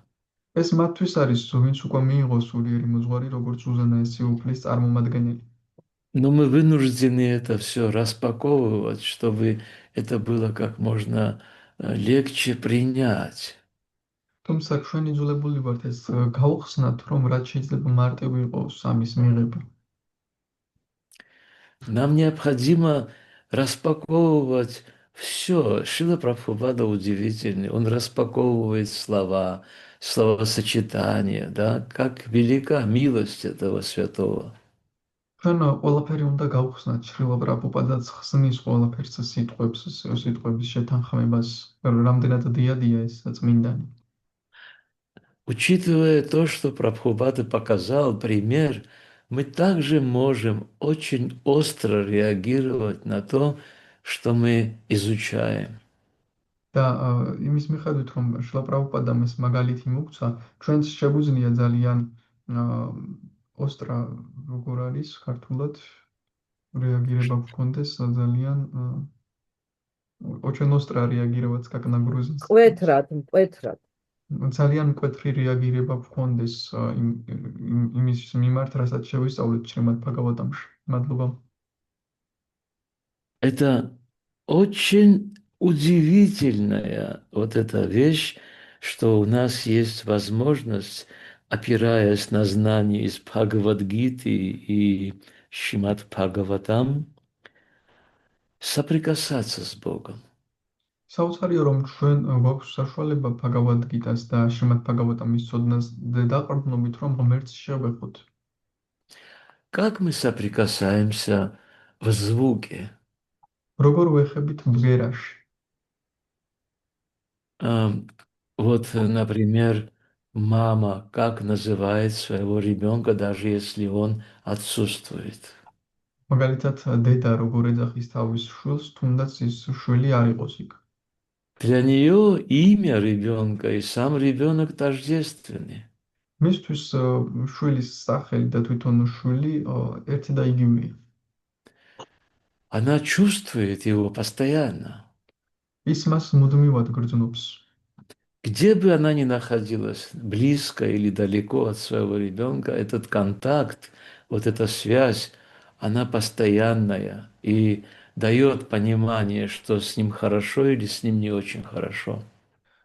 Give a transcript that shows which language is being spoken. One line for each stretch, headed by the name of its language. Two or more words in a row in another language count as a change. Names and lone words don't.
Georgian: ეს მათთვის არის, ვინც უკვე მიიღო სულიერი მოძღვარი, როგორც უზენაესი უფლის წარმომადგენელი.
Russian: Но мы вынуждены это все распаковывать, чтобы это было как можно легче принять.
Georgian: თუმცა ჩვენ იძულებული ვართ ეს გავხსნათ, რომ რაც შეიძლება მარტივი იყოს ამის მიღება.
Russian: Нам необходимо распаковывать все. Шрила Прабхупада удивительный. Он распаковывает слова, словосочетания, да, как велика милость этого святого.
Georgian: ჩვენ ყველაფერი უნდა გავხსნათ, შრილა პრაბჰუპადაც ხსნის ყველაფერს სიტყვებს, სიტყვების შეთანხმებას, რამდენად დიადია ეს წმინდანი.
Russian: Учитывая то, что Прабхупада показал пример, мы также можем очень остро реагировать на то, что мы изучаем.
Georgian: და იმის მიხედვით, რომ შრილა პრაბჰუპადამ ეს მაგალითი მოგცა, ჩვენც შეგვიძლია ძალიან ოსტრა როგორ არის ქართულად реагировать გქონდეს ძალიან
Russian: очень остро реагировать как на грузинский.
Georgian: მკვეთრად. ძალიან მკვეთრი რეაგირება გქონდეს იმის მიმართ, რასაც შევისწავლეთ შრიმად ბჰაგავატამში. მადლობა.
Russian: Это очень удивительная вот эта вещь, что у нас есть возможность, опираясь на знания из Бхагавад-гиты и Шримад Бхагаватам, соприкасаться с Богом.
Georgian: საოცარია, რომ ჩვენ გვაქვს საშუალება ბჰაგავად-გიტას და შრიმად ბჰაგავატამის ცოდნას დაყრდნობით, რომ ღმერთს შევეხოთ.
Russian: Как мы соприкасаемся в звуке?
Georgian: როგორ ვეხებით ბგერაში?
Russian: Вот, например, мама как называет своего ребенка, даже если он отсутствует.
Georgian: მაგალითად, დედა როგორ ეძახის თავის შვილს, თუნდაც ის შვილი არ იყოს იქ.
Russian: Для нее имя ребенка и сам ребенок тождественны.
Georgian: მისთვის შვილის სახელი და თვითონ შვილი ერთი და იგივეა.
Russian: Она чувствует его постоянно.
Georgian: ის მას მუდმივად გრძნობს.
Russian: Где бы она ни находилась, близко или далеко от своего ребенка, этот контакт, вот эта связь, она постоянная и дает понимание, что с ним хорошо или с ним не очень хорошо.